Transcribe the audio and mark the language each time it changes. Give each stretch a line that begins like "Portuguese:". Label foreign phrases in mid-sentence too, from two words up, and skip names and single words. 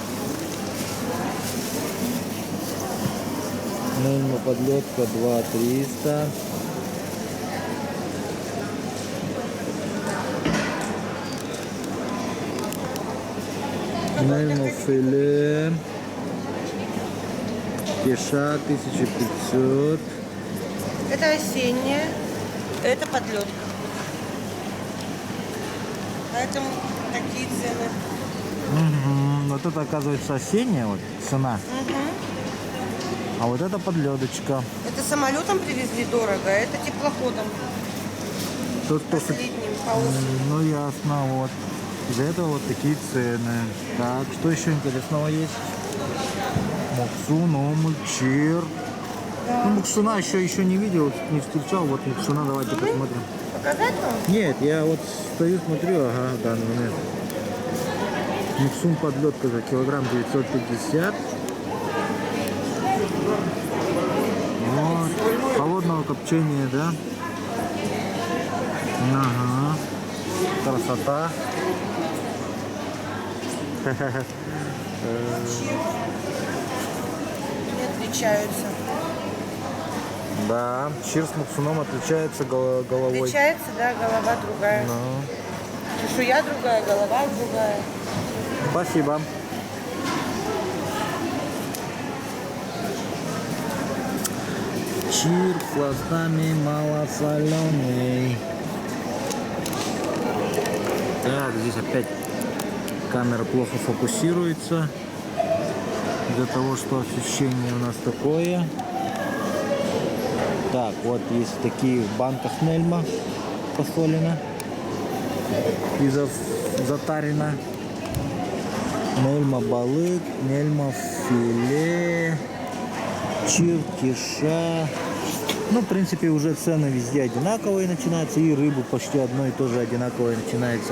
Russian: Нельма, подлетка, 2300. Нельма, филе, тиша, 1500. Это осенняя, это подлетка. Поэтому такие цены. Вот это, оказывается, осенняя вот цена. А вот это подледочка. Это самолетом привезли дорого, а это теплоходом. Тут то, Последним по осени. ну ясно, вот. Из-за этого вот такие цены. Так, что еще интересного есть? Муксун, омуль, чир. Ну, муксуна еще не видел, не встречал. Вот муксуна, давайте посмотрим. Показать вам? Нет, я вот стою, смотрю, ага, в данный момент. Муксун подлетка за килограмм 950. Вот. Холодного копчения, да? Ага. Красота. Не отличаются. Да, чир с муксуном отличается головой. Отличается, да, голова другая. Ну, Чешуя другая, голова другая. спасибо. Чир пластами малосоленый. Так, здесь опять камера плохо фокусируется. Из-за того, что освещение у нас такое. Так, вот есть такие в банках нельма посолено. И затарено. Нельма балык, нельма филе, чир, тиша. Ну, в принципе, уже цены везде одинаковые начинаются. И рыбу почти одно и то же одинаковое начинается.